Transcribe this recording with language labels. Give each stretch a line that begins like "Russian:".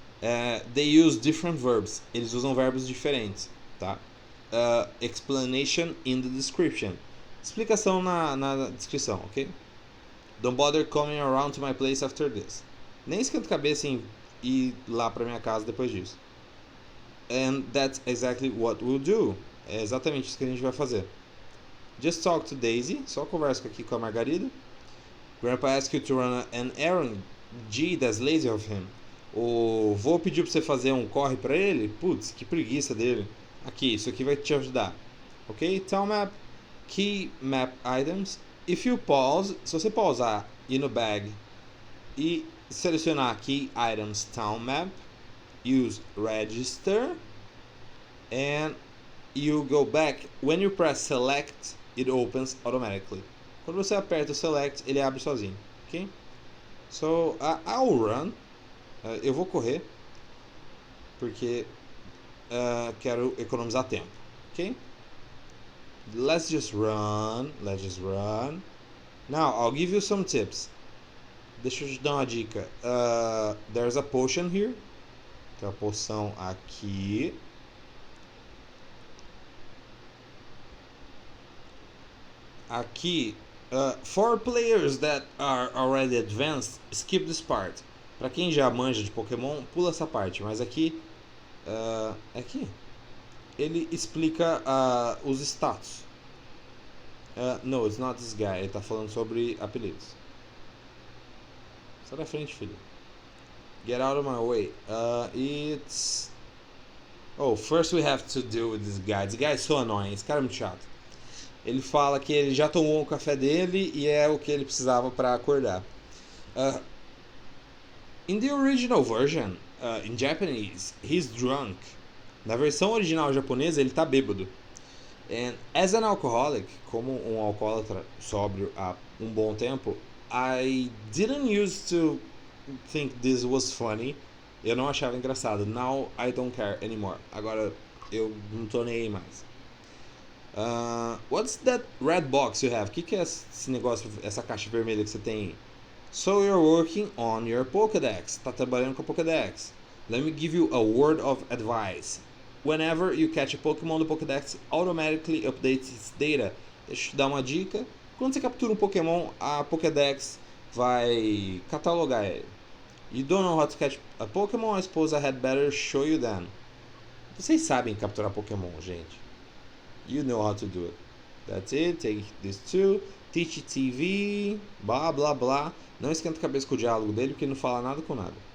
English: They use different verbs.
Portuguese: Eles usam verbos diferentes, tá?
English: Explanation in the description.
Portuguese: Explicação na descrição, ok?
English: Don't bother coming around to my place after this.
Portuguese: Nem esquenta a cabeça em ir lá pra minha casa depois disso.
English: And that's exactly what we'll do.
Portuguese: É exatamente isso que a gente vai fazer.
English: Just talk to Daisy.
Portuguese: Só conversa aqui com a Margarida.
English: Grandpa asked you to run an errand. Gee, that's lazy of him.
Portuguese: O vô pediu pra você fazer um corre pra ele. Putz, que preguiça dele. Aqui, isso aqui vai te ajudar.
English: Ok? Town map. Key map items. If you pause,
Portuguese: se você pausar, ir no bag e selecionar
English: Key items town map, use register, and you go back. When you press select, it opens automatically.
Portuguese: Quando você aperta o select, ele abre sozinho. Ok?
English: So, I'll run.
Portuguese: Eu vou correr porque quero economizar tempo.
English: Ok? Let's just run. Now, I'll give you some tips.
Portuguese: Deixa eu te dar uma dica.
English: There's a potion here.
Portuguese: Tem uma poção aqui. Aqui.
English: For players that are already advanced, skip this part.
Portuguese: Pra quem já manja de Pokémon, pula essa parte. Mas aqui... aqui. Ele explica os status.
English: No, it's not this guy.
Portuguese: Ele tá falando sobre apelidos. Sai da frente, filho.
English: Get out of my way. It's... Oh, first we have to deal with this guy. This guy is so annoying.
Portuguese: Esse cara é muito chato. Ele fala que ele já tomou o café dele e é o que ele precisava para acordar.
English: In the original version, in Japanese, he's drunk.
Portuguese: Na versão original japonesa, ele tá bêbado.
English: And as an alcoholic,
Portuguese: como um alcoólatra sóbrio há um bom tempo,
English: I didn't used to think this was funny.
Portuguese: Eu não achava engraçado.
English: Now I don't care anymore.
Portuguese: Agora eu não tô nem aí mais.
English: What's that red box you have?
Portuguese: O que é esse negócio, essa caixa vermelha que você tem?
English: So you're working on your Pokédex.
Portuguese: Tá trabalhando com a Pokédex.
English: Let me give you a word of advice. Whenever you catch a Pokémon, the Pokédex automatically updates its data.
Portuguese: Deixa eu te dar uma dica. Quando você captura um Pokémon, a Pokédex vai catalogar ele.
English: You don't know how to catch a Pokémon? I suppose I had better show you then.
Portuguese: Vocês sabem capturar Pokémon, gente.
English: You know how to do it. That's it. Take this too. Teach TV. Blá, blá, blá.
Portuguese: Não esquenta a cabeça com o diálogo dele, porque ele não fala nada com nada.